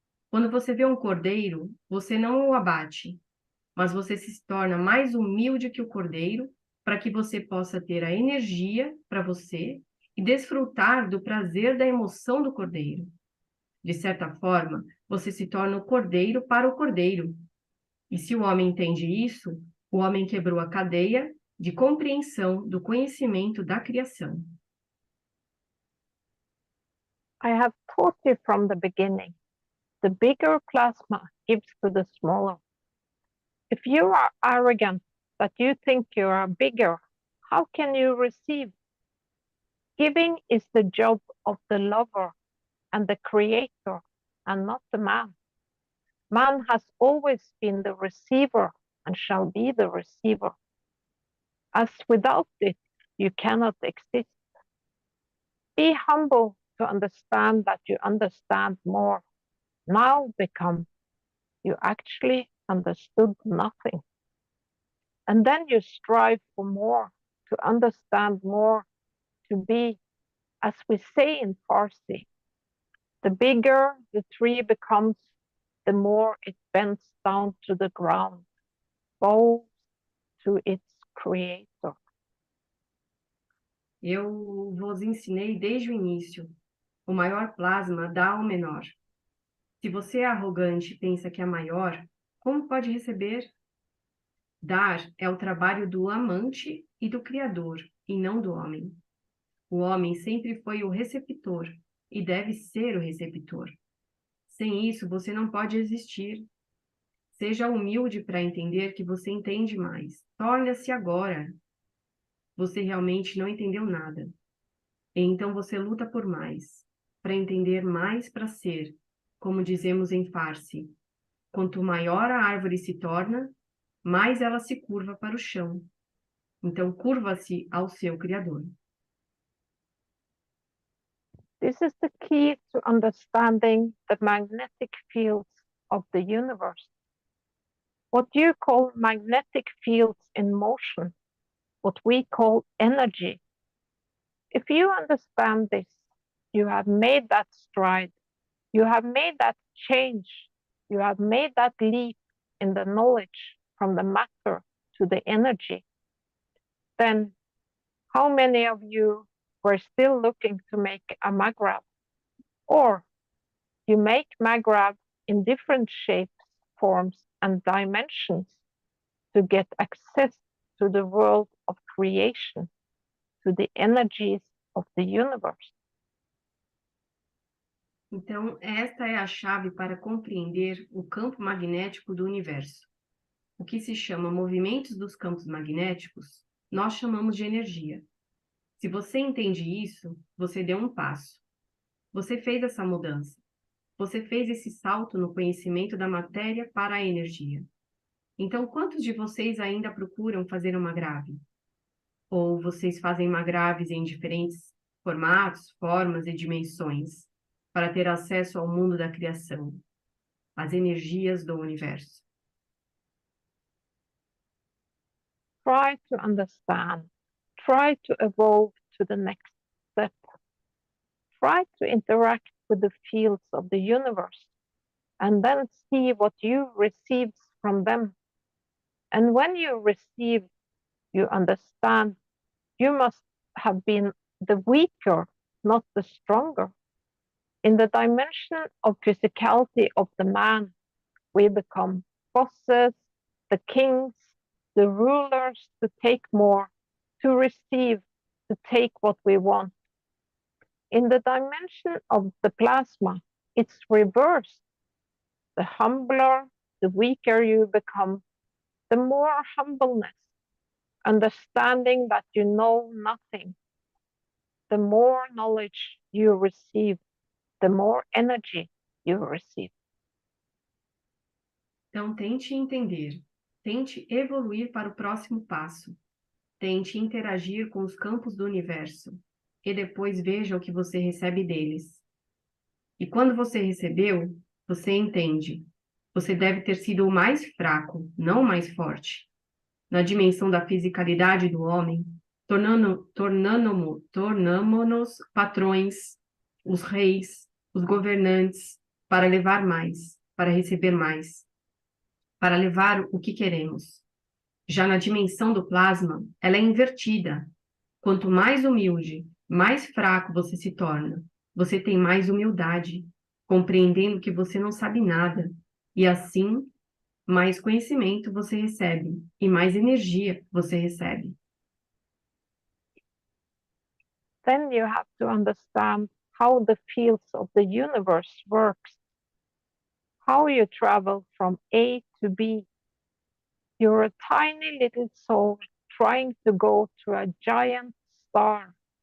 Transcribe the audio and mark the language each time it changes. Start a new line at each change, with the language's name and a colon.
Portuguese: Quando você vê um cordeiro, você não o abate, mas você se torna mais humilde que o cordeiro, para que você possa ter a energia para você e desfrutar do prazer da emoção do cordeiro. De certa forma, você se torna o cordeiro para o cordeiro. E se o homem entende isso, o homem quebrou a cadeia de compreensão do conhecimento da criação.
English: I have taught you from the beginning. The bigger plasma gives to the smaller. If you are arrogant that you think you are bigger, how can you receive? Giving is the job of the lover and the creator, and not the man. Man has always been the receiver and shall be the receiver. As without it, you cannot exist. Be humble to understand that you understand more. Now become, you actually understood nothing. And then you strive for more, to understand more, to be, as we say in Farsi, the bigger the tree becomes, the more it bends down to the ground, bows to its creator.
Portuguese: Eu vos ensinei desde o início. O maior plasma dá ao menor. Se você é arrogante e pensa que é maior, como pode receber? Dar é o trabalho do amante e do Criador, e não do homem. O homem sempre foi o receptor, e deve ser o receptor. Sem isso, você não pode existir. Seja humilde para entender que você entende mais. Torne-se agora. Você realmente não entendeu nada. E então você luta por mais, para entender mais para ser, como dizemos em Farsi. Quanto maior a árvore se torna, mais ela se curva para o chão. Então curva-se ao seu Criador.
English: This is the key to understanding the magnetic fields of the universe. What you call magnetic fields in motion, what we call energy. If you understand this, you have made that stride, you have made that change, you have made that leap in the knowledge from the matter to the energy. Then how many of you were still looking to make a magrab? Or you make magrab in different shapes, forms, and dimensions to get access to the world of creation, to the energies of the universe.
Portuguese: Então, esta é a chave para compreender o campo magnético do universo. O que se chama movimentos dos campos magnéticos, nós chamamos de energia. Se você entende isso, você deu um passo. Você fez essa mudança. Você fez esse salto no conhecimento da matéria para a energia. Então, quantos de vocês ainda procuram fazer uma grave? Ou vocês fazem magraves em diferentes formatos, formas e dimensões para ter acesso ao mundo da criação, às energias do universo?
English: Try to understand. Try to evolve to the next step. Try to interact with the fields of the universe and then see what you received from them. And when you receive, you understand, you must have been the weaker, not the stronger. In the dimension of physicality of the man, we become bosses, the kings, the rulers, to take more, to receive, to take what we want. In the dimension of the plasma, it's reversed. The humbler, the weaker you become, the more humbleness, understanding that you know nothing. The more knowledge you receive, the more energy you receive.
Portuguese: Então, tente entender, tente evoluir para o próximo passo, tente interagir com os campos do universo e depois veja o que você recebe deles. E quando você recebeu, você entende. Você deve ter sido o mais fraco, não o mais forte. Na dimensão da fisicalidade do homem, tornamo-nos patrões, os reis, os governantes, para levar mais, para receber mais, para levar o que queremos. Já na dimensão do plasma, ela é invertida. Quanto mais humilde, mais fraco você se torna. Você tem mais humildade, compreendendo que você não sabe nada. E assim, mais conhecimento você recebe e mais energia você recebe.
English: Then you have to understand how the fields of the universe works, how you travel from A to B. You're a tiny little soul trying to go to a giant star.